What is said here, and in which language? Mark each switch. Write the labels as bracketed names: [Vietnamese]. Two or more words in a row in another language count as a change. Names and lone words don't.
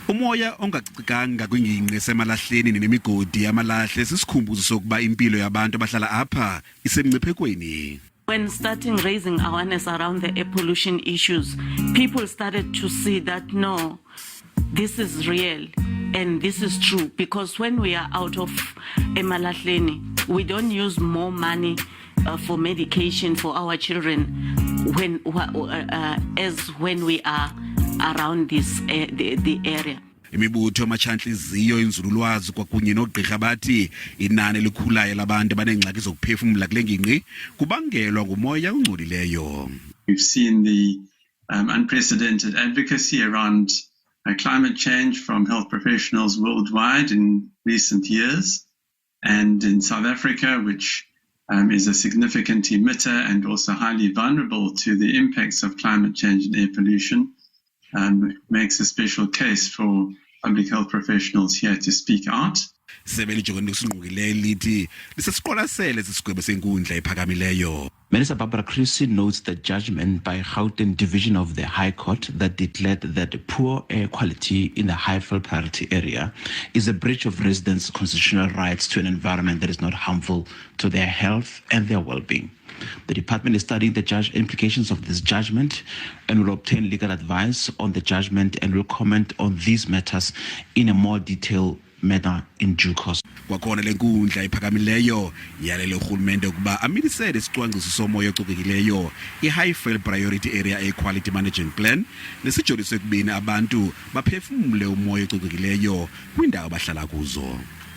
[Xhosa] Umoya ongacikanga kwingingqi esemalahleni nemigodi yamalahle sisikhumbuzo sokuba impilo yabantu abahlala apha isemngciphekweni. [English] When starting raising awareness around the air pollution issues, people started to see that no, this is real and this is true, because when we are out of emalahleni, we don't use more money for medication for our children as when we are around this the area. [Xhosa] Imibutho amachantliziyo inzululwazi kwakunye nogqirha bathi inani elikhulayo labantu abanengxaki zokuphefumula kule ngingqi kubangelwa ngumoya ongcolileyo. [English] We've seen the unprecedented advocacy around climate change from health professionals worldwide in recent years, and in South Africa, which is a significant emitter and also highly vulnerable to the impacts of climate change and air pollution, makes a special case for public health professionals here to speak out. [Xhosa] Isebe elijongene lithi lisesiqwalasele isigwebo senkundla ephakamileyo. [English] Minister Barbara Creecy notes the judgment by Gauteng Division of the High Court that declared that poor air quality in the high-fill priority area is a breach of residents' constitutional rights to an environment that is not harmful to their health and their well-being. The department is studying the implications of this judgment and will obtain legal advice on the judgment and will comment on these matters in a more detailed manner in due course. [Xhosa] Kwakhona le nkundla ephakamileyo yalele urhulumente ukuba amilisele isicwangciso somoya ococekileyo i- [English] high fill priority area air quality management plan [Xhosa] nesijolise ekubeni abantu baphefumule umoya ococekileyo kwiindawo abahlala kuzo.